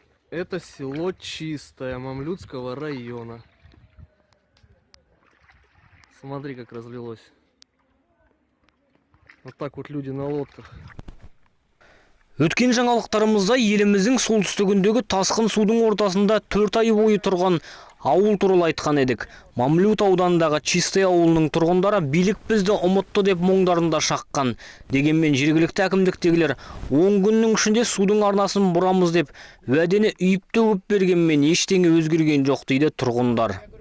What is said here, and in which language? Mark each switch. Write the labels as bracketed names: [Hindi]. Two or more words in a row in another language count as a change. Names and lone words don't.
[Russian] Это село Чистое Мамлютского района. Смотри, как разлилось. Вот так вот люди на лодках. [Kazakh] Өткен жаңалықтарымызда еліміздің солтүстігіндегі тасқын судың ортасында 4 ай бойы тұрған ауыл туралы айтқан едік. Мамлют ауданындағы Чистый ауылының тұрғындары билік бізді ұмытты деп мұңдарында шаққан. Дегенмен жергілікті әкімдіктегілер 10 күннің ішінде судың арнасын бұрамыз деп уәдені үйіп төгіп бергенмен ештеңе өзгерген жоқ дейді тұрғындар.